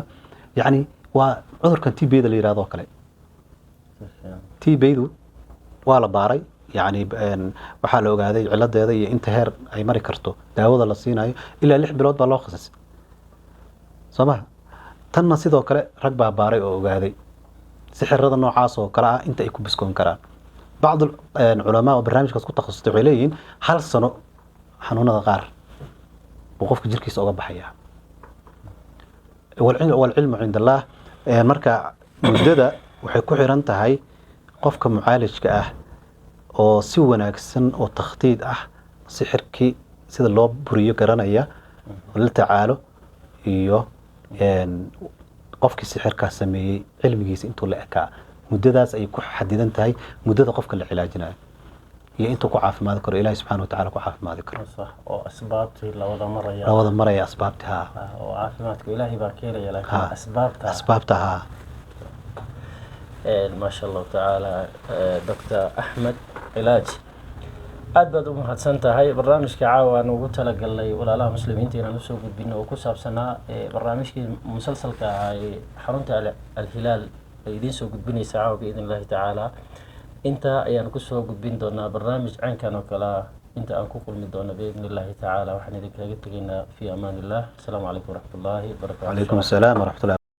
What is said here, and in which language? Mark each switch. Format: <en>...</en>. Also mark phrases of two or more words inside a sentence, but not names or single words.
<so>yani waa cudurkan TB-da la yiraahdo kale TB-du waa la baaray يعني waxaa la ogaaday ciladeeda iyo inta heer ay mari karto daawada la siinayo ilaa 6 bilood baa loo khasisay Soomaa tanna sidoo kale rag baa baaray oo ogaaday sixirada noocaas oo kala ah inta ay ku biskoon karaan</so> <ar>بعض العلماء</ar> <so>وبرنامجkaas ku takhasusay waxay leeyihiin hal sano xanuunada qaar oo qofka jirkiisa uga baxaya</so> <ar>والعلم عند الله</ar> <so>marka muddada waxay ku xiran tahay qofka mucaalijka ah oo si wanaagsan oo takhtiid ah sixirkii sida loo buriyo garanaya oo la tacaalo iyo qofkii sixirka sameeyay cilmigiisa intuu la ekaa muddadaas ay ku xadidan tahay muddada qofka la cilaajinayo iyo intuu ku caafimaad karo ilaahay</so> <ar>سبحانه وتعالى</ar> <so>ku caafimaad karo صح oo asbaabtii la wada maraya asbaabta oo caafimaadka ilaahay baa keenaya laakiin asbaabta</so> <ar>ما شاء الله تعالى دكتور أحمد علاج</ar> <so>aad baad u mahadsantahay barnaamijka caawa aan ugu talagalnay walaalaha muslimiinta inaan soo gudbino oo ku saabsanaa barnaamijkii musalsalka ah ee xarunta al-hilaal ay idin soo gudbinaysa caawa</so> <ar>بإذن الله تعالى</ar> <so>inta ayaan ku soo gudbin doonaa barnaamij caankan oo kala inta aan ku kulmi doono</so> <ar>بإذن الله تعالى</ar> <so>waxaan idin kaga tagaynaa</so> <ar>في أمان الله. السلام عليكم ورحمة الله وبركاته. وعليكم السلام ورحمة الله</ar>